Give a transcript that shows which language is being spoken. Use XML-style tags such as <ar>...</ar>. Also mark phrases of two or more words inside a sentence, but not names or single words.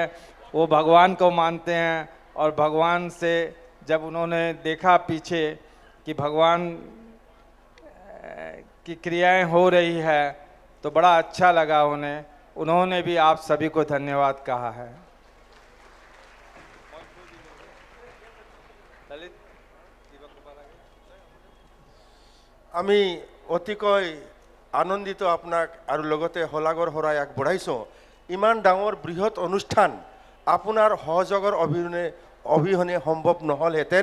<hi>वो भगवान को मानते हैं और भगवान से जब उन्होंने देखा पीछे कि भगवान की क्रियाएं हो रही है, तो बड़ा अच्छा लगा उन्हें। उन्होंने भी आप सभी को धन्यवाद कहा है।</hi> <as>আমি অতিকৈ আনন্দিত আপোনাক আৰু লগতে হলাগৰ হৰাই আগবঢ়াইছোঁ। ইমান ডাঙৰ বৃহৎ অনুষ্ঠান আপোনাৰ সহযোগৰ অবিহনে সম্ভৱ নহ'লহেঁতেন।</as>